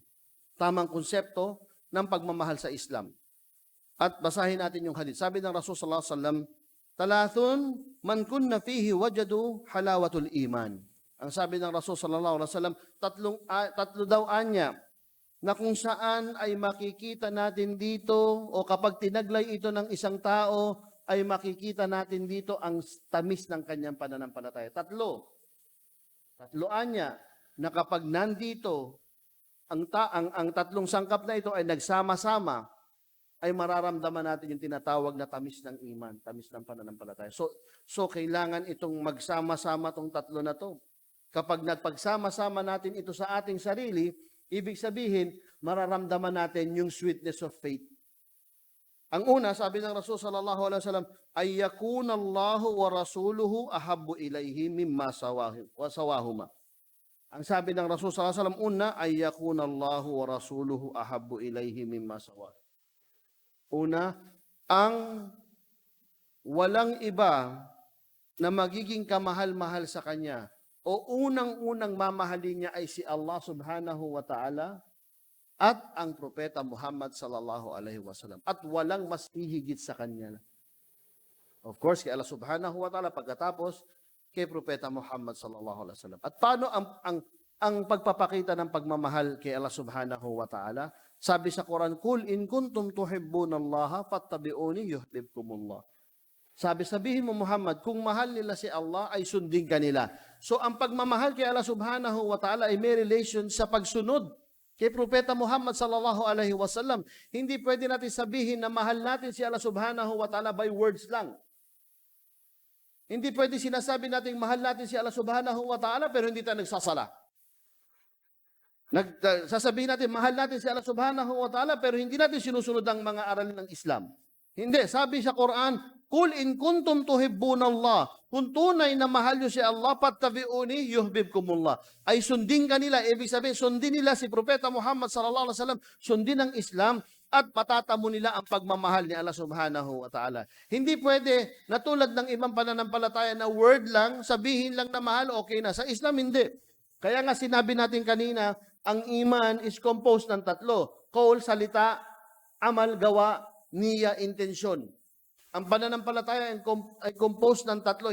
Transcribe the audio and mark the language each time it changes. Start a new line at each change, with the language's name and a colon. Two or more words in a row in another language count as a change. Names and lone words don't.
Filipino: Tamang konsepto ng pagmamahal sa Islam. At basahin natin yung hadith. Sabi ng Rasul
Arabic: صلى الله عليه وسلم, "ثلاث من كن فيه وجد حلاوة الإيمان."
Filipino: Ang sabi ng Rasul
Arabic: sallallahu alaihi wasallam,
Filipino: tatlo daw anya na kung saan ay makikita natin dito o kapag tinaglay ito ng isang tao ay makikita natin dito ang tamis ng kanyang pananampalataya. Tatlo anya na kapag nandito ang tatlong sangkap na ito ay nagsama-sama, ay mararamdaman natin yung tinatawag na tamis ng iman, tamis ng pananampalataya. So kailangan itong magsama-sama tong tatlo na to. Kapag nagpagsama-sama natin ito sa ating sarili, ibig sabihin, mararamdaman natin yung
English: sweetness of faith.
Filipino: Ang una, sabi ng Rasul
Arabic: صلى الله عليه وسلم, ay يكون الله ورسوله أحب إليه مما سواهما.
Filipino: Ang sabi ng Rasul
Arabic: sallallahu alaihi wasallam,
Filipino: una, ay
Arabic: يكون الله ورسوله أحب إليه مما سواهما.
Filipino: Una, ang walang iba na magiging kamahal-mahal sa Kanya o unang-unang mamahalin niya ay si Allah
Arabic: subhanahu wa ta'ala
Filipino: at ang Propeta Muhammad
Arabic: sallallahu alaihi wasallam.
Filipino: At walang mas hihigit sa Kanya.
English: Of course,
Arabic: kay Allah سبحانه وتعالى,
Filipino: pagkatapos kay Propeta Muhammad
Arabic: sallallahu alaihi wasallam.
Filipino: At paano ang pagpapakita ng pagmamahal kay Allah
Arabic: subhanahu wa ta'ala?
Filipino: Sabi sa Quran,
Arabic: "قل إن كنتم تحبون الله فاتبعوني يحببكم الله."
Filipino: Sabihin mo Muhammad, kung mahal nila si Allah ay sundin ka nila. So ang pagmamahal kay Allah
Arabic: subhanahu wa ta'ala
Filipino: ay may relation sa pagsunod kay Propeta Muhammad
Arabic: sallallahu alaihi wasallam.
Filipino: Hindi pwede natin sabihin na mahal natin si Allah
Arabic: subhanahu wa ta'ala
English: by words
Filipino: lang. Hindi pwede sinasabi natin mahal natin si Allah
Arabic: subhanahu wa ta'ala
Filipino: pero hindi tayo nagsasala. Sasabihin natin, mahal natin si Allah
Arabic: subhanahu wa ta'ala,
Filipino: pero hindi natin sinusunod ang mga aralin ng Islam. Hindi. Sabi sa Quran,
Arabic: "قل إن كنتم تحبون الله
Filipino: kung tunay na mahal nyo si Allah,
Arabic: فاتبعوني يحببكم الله.
Filipino: Ay sundin kanila, ibig sabihin, sundin nila si Propeta Muhammad
Arabic: sallallahu alaihi wasallam,
Filipino: sundin ang Islam, at patatamo nila ang pagmamahal ni Allah
Arabic: subhanahu wa ta'ala.
Filipino: Hindi pwede, na tulad ng ibang pananampalataya na word lang, sabihin lang na mahal, okay na. Sa Islam, hindi. Kaya nga sinabi natin kanina, ang iman
English: is composed
Filipino: ng tatlo. Qaul, salita, amal, gawa, niya, intensyon. Ang pananampalataya ay composed ng tatlo.